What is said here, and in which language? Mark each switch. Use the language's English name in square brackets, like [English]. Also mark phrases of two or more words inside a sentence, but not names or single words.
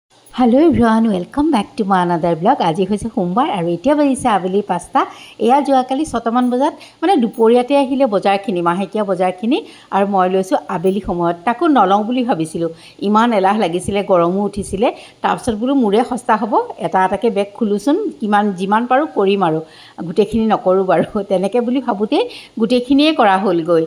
[English] Hello everyone welcome back to my another blog. [Assamese] आज হৈছে সোমবাৰ আৰু এতিয়া বাজিছে আবেলি 5টা। এয়া যোৱাকালি 6টামান বজাত মানে দুপৰীয়াতে আহিলে বজাৰখিনি, মাহেকীয়া বজাৰখিনি, আৰু মই লৈছোঁ আবেলি সময়ত। তাকো নলওঁ বুলি ভাবিছিলোঁ, ইমান এলাহ লাগিছিলে, গৰমো উঠিছিলে। তাৰপিছত বোলো মোৰে সস্তা হ'ব, এটা এটাকৈ বেগ খোলোচোন, যিমান পাৰোঁ কৰিম আৰু গোটেইখিনি নকৰোঁ বাৰু, তেনেকৈ বুলি ভাবোঁতেই গোটেইখিনিয়ে কৰা হ'লগৈ।